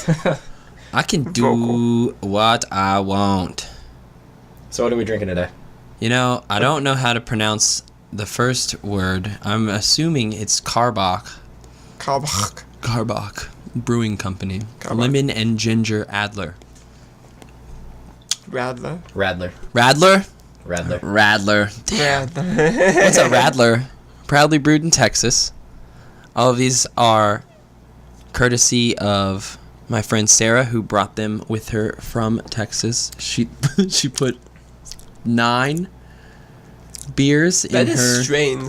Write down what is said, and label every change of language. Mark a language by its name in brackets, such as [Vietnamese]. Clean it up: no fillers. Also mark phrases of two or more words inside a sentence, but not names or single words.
[English] I can do what I want. So what are we drinking today? You know, I don't know how to pronounce the first word. I'm assuming it's Karbach Brewing Company. Karbach. Lemon and ginger Adler. Radler. Radler. Radler? Radler. Radler. Damn. Radler. What's a Radler? Proudly brewed in Texas. All of these are courtesy of my friend Sarah, who brought them with her from Texas. She put 9 beers in her. That is strange.